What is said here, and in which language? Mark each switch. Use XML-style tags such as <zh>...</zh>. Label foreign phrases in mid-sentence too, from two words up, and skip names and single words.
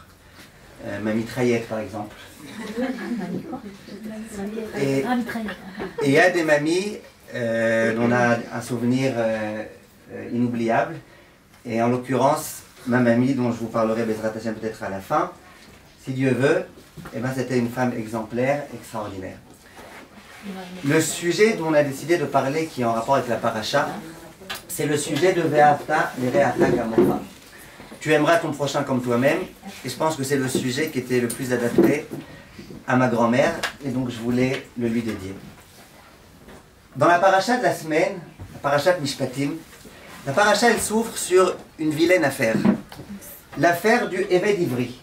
<fr>Mamie Traillette, par exemple. Et il y a des mamies dont on a un souvenir inoubliable. Et en l'occurrence, ma mamie, dont je vous parlerai</fr> <he>בעזרת השם</he> <fr>peut-être à la fin, si Dieu veut, eh ben, c'était une femme exemplaire, extraordinaire. Le sujet dont on a décidé de parler, qui est en rapport avec la paracha, c'est le sujet de</fr> <he>ואהבת לרעך כמוך.</he> <fr>Tu aimeras ton prochain comme toi-même, et je pense que c'est le sujet qui était le plus adapté à ma grand-mère, et donc je voulais le lui dédier. Dans la paracha de la semaine, la paracha de Mishpatim, la paracha elle s'ouvre sur une vilaine affaire, l'affaire du</fr> <he>עבד עברי.</he>